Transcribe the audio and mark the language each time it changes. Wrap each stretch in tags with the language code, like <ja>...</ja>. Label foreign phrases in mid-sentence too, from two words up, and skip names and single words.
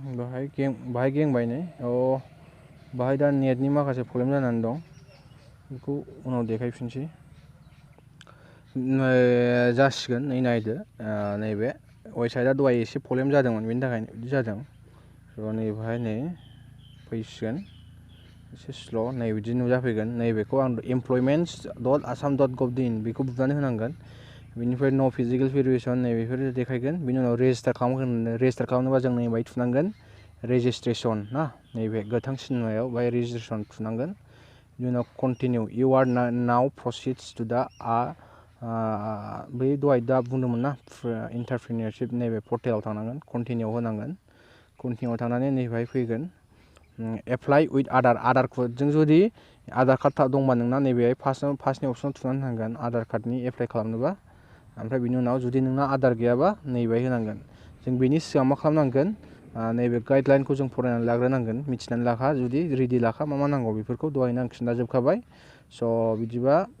<brx>बाहाय गेंबाय नै बाहाय दा नेटनि माखासे प्रब्लेम जानानै दं बेखौ उनाव देखायफिनसै जासिगोन नै नायदो नैबे वेबसाइटआ दहाय एसे प्रब्लेम जादोंमोन बेनि थाखायनो बिदि जादों स' नैबेहाय नै फैसिगोन एसे स्ल' नै बिदि नुजाफैगोन नैबेखौ आं employments.assam.gov.in बेखौ बुनानै होनांगोन बेनिफ्राय नो</brx> <en>physical verification</en> <brx>नैबेफोर देखायगोन बिनि उनाव रेजिस्टार खालामनोबा जों नै बाहाय थुनांगोन रेजिस्ट्रेसन ना नैबे गोथां सिनेमायाव बाहाय रेजिस्ट्रेसन थुनांगोन बिनि उनाव</brx> <en>continue you are now proceeds to</en> <brx>दा बै दहाय दा बुंदोंमोन ना इन्टारप्रिनियरशिप नैबे पर्टेलाव थांनांगोन कन्टिनिउआव होनांगोन कन्टिनिउआव थांनानै नैबेहाय फैगोन</brx> <en>apply with</en> <brx>आधार कार्डजों जुदि आधार कार्ड दंबा नोंना नैबेहाय फार्स्टनि अपसनाव थुनानै होनांगोन आधार कार्डनि एप्लाइ खालामनोबा ओमफ्राय बिनि उनाव जुदि नोंना आधार गैयाबा नैबेहाय होनांगोन जों बेनि सिगां मा खालामनांगोन नैबे गाइडलाइनखौ जों फरायनानै लाग्रोनांगोन मिथिनानै लाखा जुदि रेडि लाखा मा नांगौ बेफोरखौ दहायनो आं खिन्थाजोबखाबाय स' बिदिबा</brx>